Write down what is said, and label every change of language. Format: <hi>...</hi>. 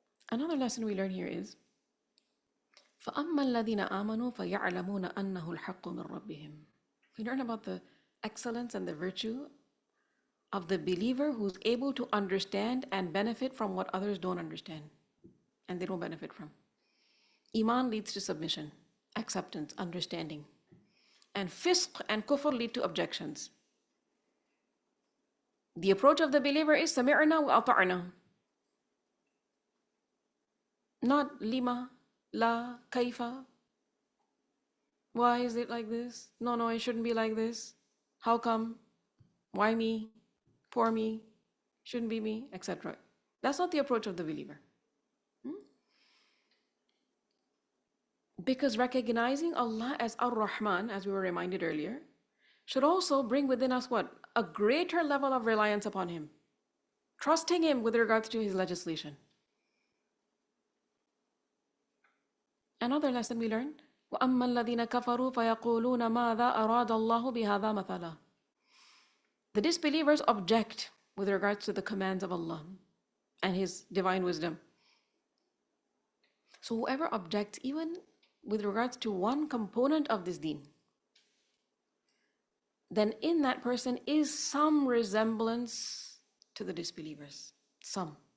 <en>Another lesson we learn here is</en> <ar>فَأَمَّا الَّذِينَ آمَنُوا فَيَعْلَمُونَ أَنَّهُ الْحَقُّ مِنْ رَبِّهِمْ.</ar> <en>We learn about the excellence and the virtue of the believer who's able to understand and benefit from what others don't understand and they don't benefit from. Iman leads to submission, acceptance, understanding. And fisq and kufr lead to objections. The approach of the believer is</en> <ar>سَمِعْنَا وَأَطَعْنَا.</ar> <en>Not</en> <ar>lima, la, kaifa.</ar> <en>Why is it like this? No, it shouldn't be like this. How come? Why me? Poor me? Shouldn't be me, etc. That's not the approach of the believer. Because recognizing Allah as Ar-Rahman, as we were reminded earlier, should also bring within us what? A greater level of reliance upon Him. Trusting Him with regards to His legislation. Another lesson we learned,</en> <ar>وَأَمَّا الَّذِينَ كَفَرُوا فَيَقُولُونَ مَاذَا أَرَادَ اللَّهُ بِهَذَا مَثَلًا.</ar> <en>The disbelievers object with regards to the commands of Allah and His divine wisdom. So whoever objects, even with regards to one component of this deen, then in that person is some resemblance to the disbelievers. Some.</en>